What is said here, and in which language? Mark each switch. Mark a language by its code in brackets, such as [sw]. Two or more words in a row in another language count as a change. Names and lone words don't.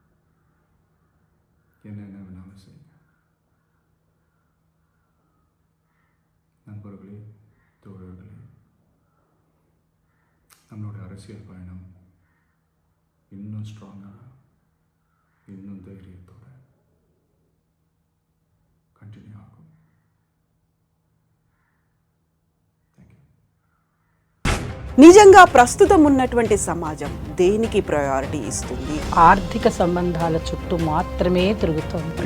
[ta] என்ன வேணாலும் செய்யுங்க. நண்பர்களே, தோழர்களே, நம்மளோட அரசியல் பயணம் இன்னும் ஸ்ட்ராங்காக, இன்னும் தைரியத்தோட కంటిన్యూ ఆகும். [te] నిజంగా ప్రస్తుతం ఉన్నటువంటి సమాజం దేనికి ప్రయారిటీ ఇస్తుంది? ఆర్థిక సంబంధాల చుట్టూ మాత్రమే తిరుగుతోంది.